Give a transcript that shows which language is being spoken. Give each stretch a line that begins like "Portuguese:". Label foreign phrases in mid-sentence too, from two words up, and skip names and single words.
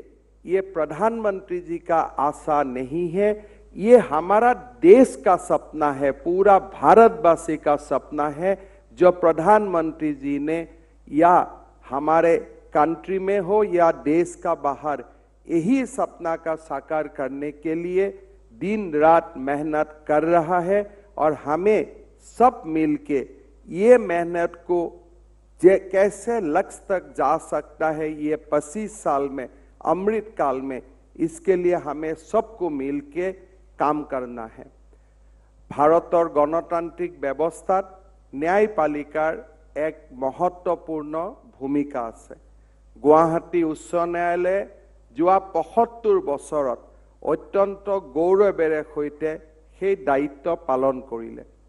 Hindi: ये प्रधानमंत्री जी का आशा नहीं है, ये हमारा देश का सपना है, पूरा भारतवासी का सपना है, जो प्रधानमंत्री जी ने या हमारे कंट्री में हो या देश का बाहर, यही सपना का साकार करने के लिए दिन रात मेहनत कर रहा है। और हमें सब मिलके ये मेहनत को कैसे लक्ष्य तक जा सकता है, ये 25 साल में अमृत काल में, इसके लिए हमें सबको मिलके काम करना है।
Assamese: ভাৰতৰ গণতান্ত্ৰিক ব্যৱস্থাত ন্যায়পালিকাৰ এক মহত্বপূৰ্ণ ভূমিকা আছে। গুৱাহাটী উচ্চ ন্যায়ালয়ে যোৱা ৭৫ বছৰত অত্যন্ত গৌৰৱেৰে সৈতে সেই দায়িত্ব পালন কৰিলে।